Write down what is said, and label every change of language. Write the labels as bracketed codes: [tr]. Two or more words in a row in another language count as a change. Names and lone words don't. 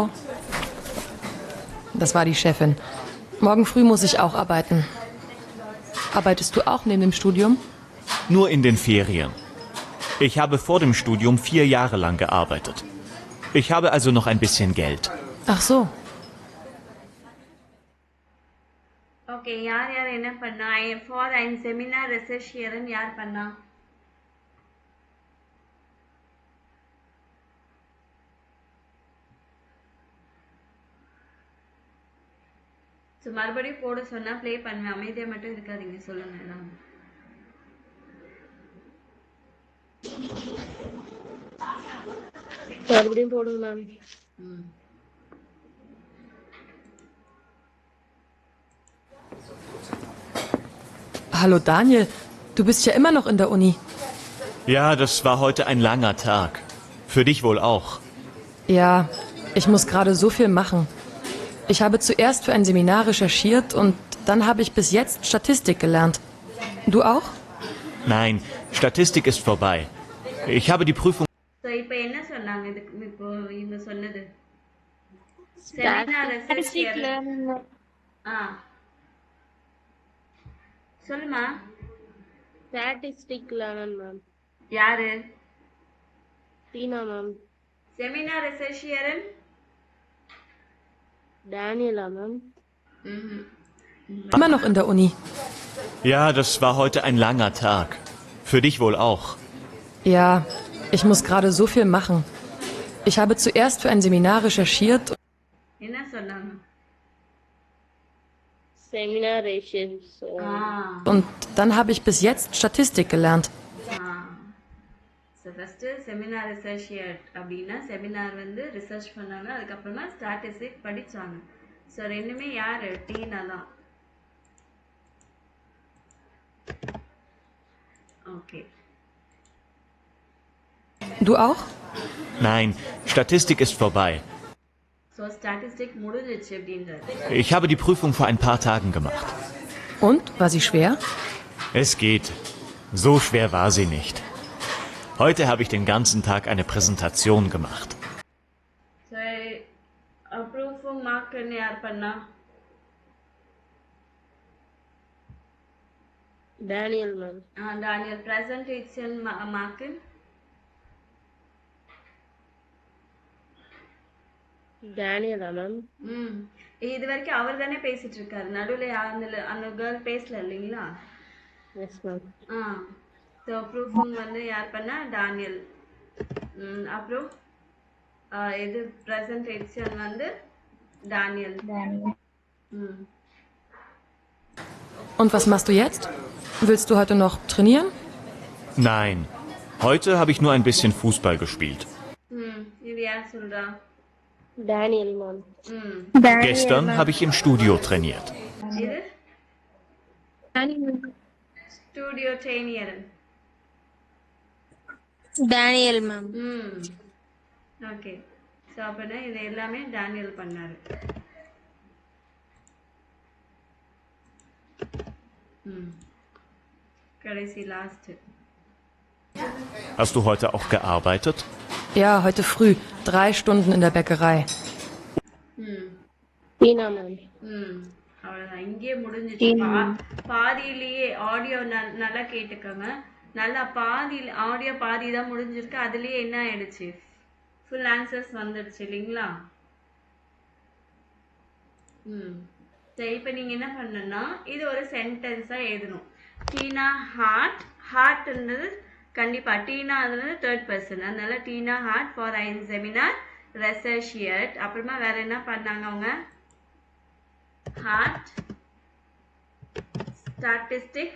[de] Das war die Chefin. Morgen früh muss ich auch arbeiten. Arbeitest du auch neben dem Studium? Nur in den Ferien. Ich habe vor dem Studium 4 Jahre lang gearbeitet. Ich habe also noch ein bisschen Geld. Ach so. [ta] ஓகே, யார் யார் என்ன பண்ணா? [de] für ein Seminar recherchieren யார் பண்ணா? [ta] ஸோ மறுபடியும் போட சொன்னால் ப்ளே பண்ணுவேன். அமைதியாக மட்டும் இருக்காதீங்க, சொல்லுங்க எல்லாம். மறுபடியும் போடுங்க மேம். [de] Hallo Daniel, du bist ja immer noch in der Uni. Ja, das war heute ein langer Tag. Für dich wohl auch. Ja, ich muss gerade so viel machen. Ich habe zuerst für ein Seminar recherchiert und dann habe ich bis jetzt Statistik gelernt. Du auch? Nein, Statistik ist vorbei. Ich habe die Prüfung. [ta] ஸோ இப்போ என்ன சொன்னாங்க இதுக்கு இப்போ இவங்க சொன்னது செமினார் [en] Statistic learning. [ta] ஆ சொல்லுமா [en] Statistic learning, ma'am. [ta] யாரு Tina, ma'am. [de] Seminar recherchieren [en] Daniela, ma'am. [de] Immer noch in der Uni. Ja, das war heute ein langer Tag. Für dich wohl auch. Ja, ich muss gerade so viel machen. Ich habe zuerst für ein Seminar recherchiert. [ta] என்ன சொன்னாங்க [en] Seminar ratios. [ta] ஆ [de] Und dann habe ich bis jetzt Statistik gelernt. [ta] ஸோ ஃபஸ்ட்டு செமினார் அசோசியேட் அப்படின்னா செமினார் வந்து ரிசர்ச் பண்ணாங்க அதுக்கப்புறமா ஸ்டாட்டிஸ்டிக் படித்தாங்க ஸோ ரெண்டுமே யார் டீனா தான் ஓகே [de] Du auch? Nein, Statistik ist vorbei. [ta] ஸோ ஸ்டாட்டிஸ்டிக் முடிஞ்சிச்சு அப்படின்றது [de] Ich habe die Prüfung vor ein paar Tagen gemacht. Und, war sie schwer? Es geht. So schwer war sie nicht. Heute habe ich den ganzen Tag eine Präsentation gemacht. [ta] ஸோ ப்ரூஃபும் மார்க்குன்னு யார் பண்ணா [en] Daniel, ma'am. [ta] டானியல் ப்ரெசன்டேஷன் மார்க்கு [en] Daniela, ma'am. [ta] இது வரைக்கும் அவர் தானே பேசிட்டு இருக்காரு நடுவில் அந்த கேர்ள் பேசல இல்லைங்களா [en] Yes, ma'am. [ta] ஸோ ப்ரூஃபும் வந்து யார் பண்ணா டானியல் அப்புறம் இது ப்ரெசன்டேஷன் வந்து டானியல் ம் [de] Und was machst du jetzt? Willst du heute noch trainieren? Nein, heute habe ich nur ein bisschen Fußball gespielt. [ta] இது யார் சொல்றா [en] Daniel, ma'am. [de] Gestern habe ich im Studio trainiert. [ta] இது [de] Studio trainieren [en] Daniel, ma'am. [ta] ஓகே ஸோ அப்படின்னா இது எல்லாமே டானியல் பண்ணாரு கடைசி லாஸ்ட் [de] Hast du heute auch gearbeitet? Ja, heute früh. 3 Stunden in der Bäckerei. [en] Tina, ma'am. [ta] அவ்வளோதான் இங்கேயே முடிஞ்சிச்சு பாதியிலேயே ஆடியோ நல்லா கேட்டுக்கோங்க நல்லா ஆடியோ பாதி தான் முடிஞ்சிருக்கு அதுலேயே என்ன ஆயிடுச்சு ஃபுல் ஆன்சர்ஸ் வந்துடுச்சு இல்லைங்களா சரி இப்போ நீங்கள் என்ன பண்ணணும்னா இது ஒரு சென்டென்ஸாக எழுதணும் டீனா ஹார்ட்ன்றது கண்டிப்பாக டீனா அதுல தேர்ட் பர்சன் அதனால [de] Tina hat für ein Seminar recherchiert [ta] அப்புறமா வேற என்ன பண்ணாங்க அவங்க [de] hat Statistik